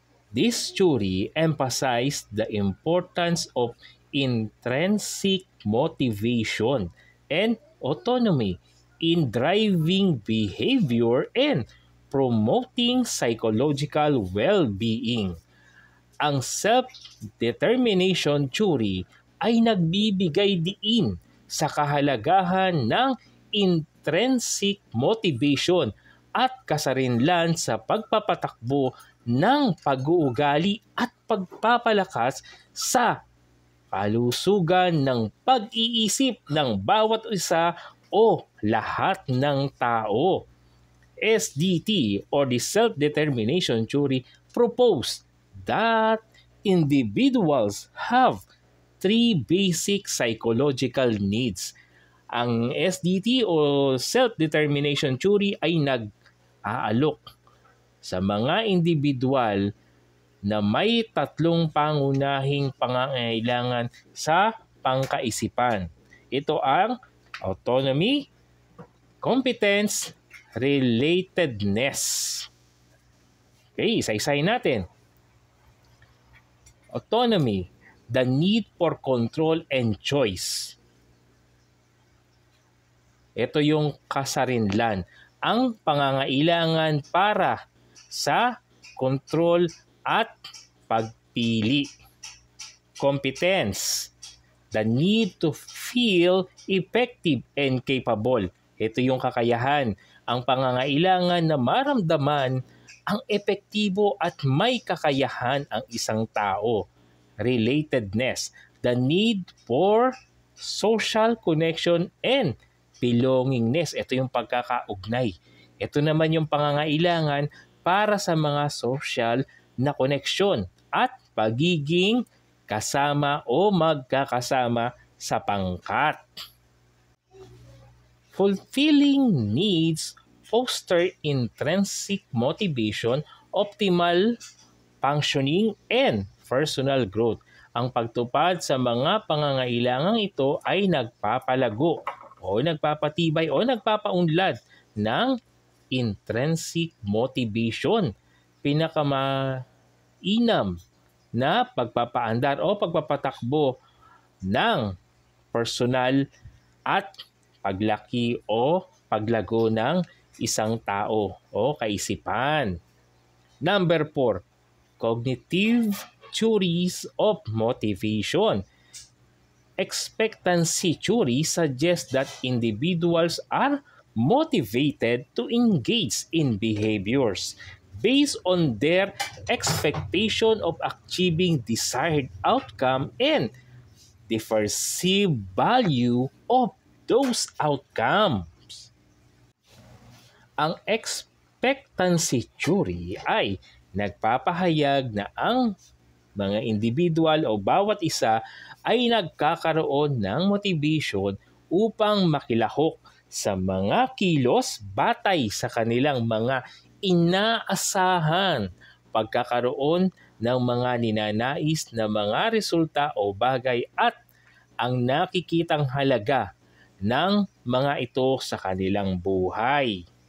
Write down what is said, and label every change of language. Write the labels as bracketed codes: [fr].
[en] This theory emphasized the importance of intrinsic motivation and autonomy in driving behavior and promoting psychological well-being. [tl] Ang self-determination theory ay nagbibigay diin sa kahalagahan ng intrinsic motivation at kasarinlan sa pagpapatakbo ng pag-uugali at pagpapalakas sa kalusugan ng pag-iisip ng bawat isa o lahat ng tao. [en] SDT or the Self-Determination Theory proposed that individuals have 3 basic psychological needs. [tl] Ang SDT o Self-Determination Theory ay nag-aalok sa mga individual na may 3 pangunahing pangangailangan sa pangkaisipan. Ito ang autonomy, competence, relatedness. Okay, isa-isahin natin. [en] Autonomy, the need for control and choice. [tl] Ito yung kasarinlan, ang pangangailangan para sa control at pagpili. [en] Competence, the need to feel effective and capable. [tl] Ito yung kakayahan, ang pangangailangan na maramdaman ang epektibo at may kakayahan ang isang tao. [en] Relatedness, the need for social connection and belongingness. [tl] Ito yung pagkakaugnay. Ito naman yung pangangailangan para sa mga social na koneksyon at pagiging kasama o magkakasama sa pangkat. [en] Fulfilling needs foster intrinsic motivation, optimal functioning, and personal growth. [tl] Ang pagtupad sa mga pangangailangang ito ay nagpapalago o nagpapatibay o nagpapaunlad ng intrinsic motivation. Pinakamainam na pagpapaandar o pagpapatakbo ng personal at paglaki o paglago ng isang tao o kaisipan. [en] Number 4, cognitive theories of motivation. Expectancy theory suggests that individuals are motivated to engage in behaviors based on their expectation of achieving desired outcome and the perceived value of those outcomes. [tl] Ang expectancy theory ay nagpapahayag na ang mga individual o bawat isa ay nagkakaroon ng motivation upang makilahok sa mga kilos batay sa kanilang mga inaasahan, pagkakaroon ng mga ninanais na mga resulta o bagay at ang nakikitang halaga ng mga ito sa kanilang buhay.